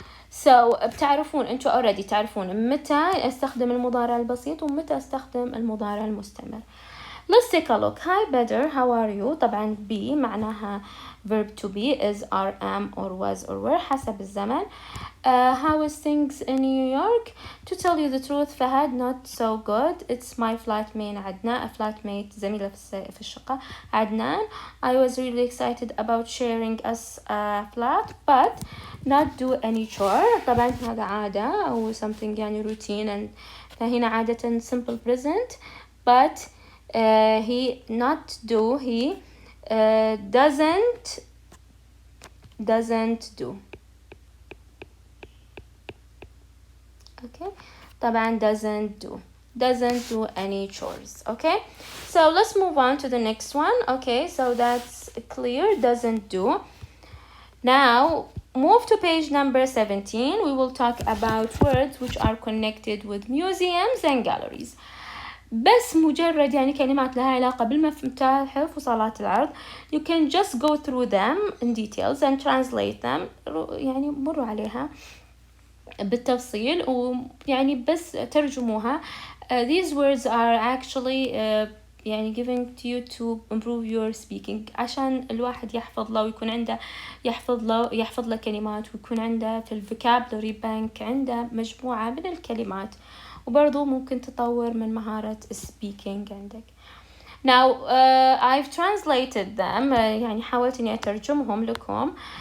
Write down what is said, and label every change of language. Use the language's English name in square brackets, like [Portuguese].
[Arabic] So بتعرفون أنتوا already تعرفون متى أستخدم المضارع البسيط ومتى أستخدم المضارع المستمر. [English] Let's take a look. Hi Badr, how are you? طبعا be معناها verb to be is are, am, or was, or were [Arabic] حسب الزمن. [English] How is things in New York? To tell you the truth, Fahad, not so good. It's my flatmate Adnan, a flatmate [Arabic] زميلة في الشقة [English] Adnan. I was really excited about sharing us a flat, but not do any chore. [Arabic] طبعا هذا عادة أو something يعني routine، and فهنا عادة simple present. [English] But he not do, he doesn't do. Okay, طبعا doesn't do any chores. Okay, so let's move on to the next one. Okay, so that's clear, doesn't do. Now move to page number 17. We will talk about words which are connected with museums and galleries. [Arabic] بس مجرد يعني كلمات لها علاقة بالمتاحف وصالات العرض. [English] You can just go through them in details and translate them. [Arabic] يعني مروا عليها بالتفصيل ويعني بس ترجموها. [English] These words are actually [Arabic] يعني [English] given to you to improve your speaking، [Arabic] عشان الواحد يحفظ له ويكون عنده يحفظ له كلمات، ويكون عنده في الفوكابلري بانك عنده مجموعة من الكلمات، وبرضو ممكن تطور من مهارة speaking عندك. [English] Now I've translated them. [Arabic] يعني حاولت إني أترجمهم لكم.